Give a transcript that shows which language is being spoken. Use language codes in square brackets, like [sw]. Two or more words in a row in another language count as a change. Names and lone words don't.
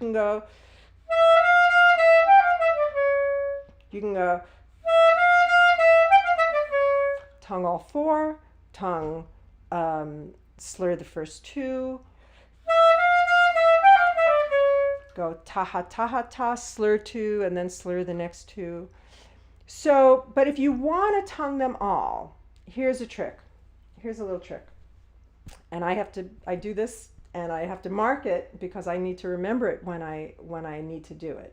[en] You can go tongue all four, tongue slur the first two, go taha taha ta, slur two, and then slur the next two. So, but if you want to tongue them all, here's a trick. Here's a little trick. And I do this and I have to mark it because I need to remember it when I need to do it.